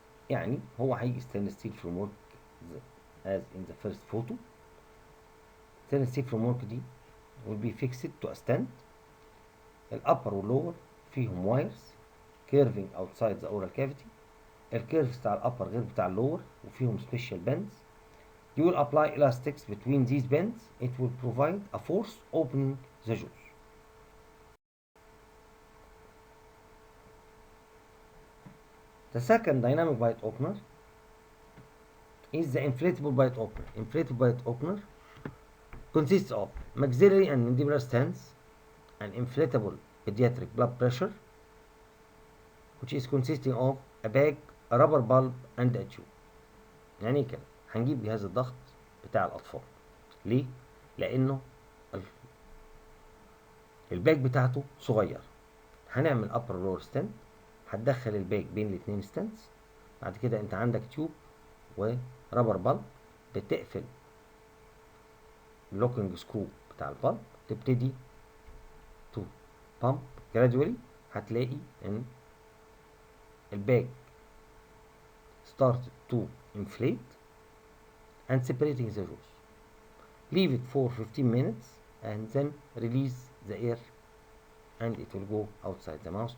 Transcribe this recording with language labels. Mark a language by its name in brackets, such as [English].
[English] يعني هو هيجي stainless steel framework as in the first photo. stainless steel framework دي will be fixed to a stand. الأبر واللور فيهم wires curving outside the oral cavity. [Arabic] الكيرفز بتاع الأبر غير بتاع اللور وفيهم special bends. [English] You will apply elastics between these bends. It will provide a force opening the jaws. The second dynamic bite opener is the inflatable bite opener. Inflatable bite opener consists of maxillary and mandibular stents, an inflatable pediatric blood pressure, which is consisting of a bag, a rubber bulb, and a tube. [Arabic] يعني ايه كده؟ هنجيب جهاز الضغط بتاع الأطفال. ليه؟ لأنه الباج بتاعته صغير. هنعمل upper lower stent، هتدخل الباج بين الاتنين ستنتس. بعد كده انت عندك تيوب ورابر بالب بتقفل اللوكينج سكرو بتاع البالب، تبتدي تو بامب gradually. [English] هتلاقي ان الباج started to inflate and separating the jaws. Leave it for 15 minutes and then release the air and it will go outside the mouth.